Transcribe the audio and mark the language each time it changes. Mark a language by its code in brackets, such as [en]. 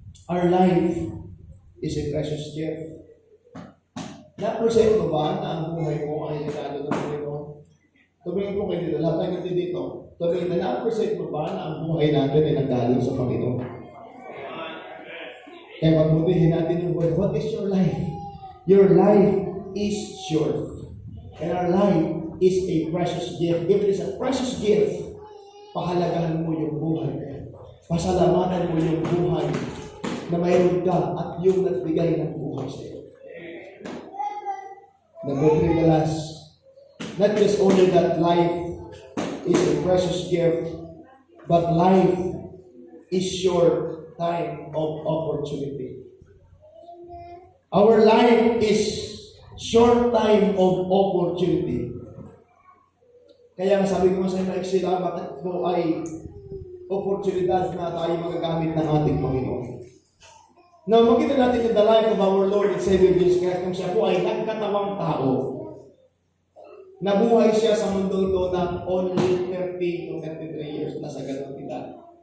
[en] Our life is a precious gift. [tl] Na-present mo ba na ang buhay mo ay regalo ng Panginoon? Tumingin po kayo dito, lahat tayo natin dito. Tumingin na, na-present mo ba na ang buhay natin ay nanggaling sa Panginoon? Kaya magbutihin natin yung word. [en] What is your life? Your life is short. And our life is a precious gift. If it is a precious gift, [tl] pahalagahan mo yung buhay. Pasalamatan mo yung buhay na mayroon ka at yung nagbigay ng buhay sa iyo. [en] Number 3, the last. Not just only that life is a precious gift, but life is short time of opportunity. Our life is short time of opportunity. [tl] Kaya sabi ko sa inyo, sila, bakit ito ay oportunidad na tayo magagamit ng ating Panginoon. [en] Now, [tl] makita natin [en] in the life of our Lord and Savior Jesus Christ, [tl] kung siya po ay nagkatawang tao. Nabuhay siya sa mundo ito ng [en] only 30 to 33 years [tl] na sa ganang edad.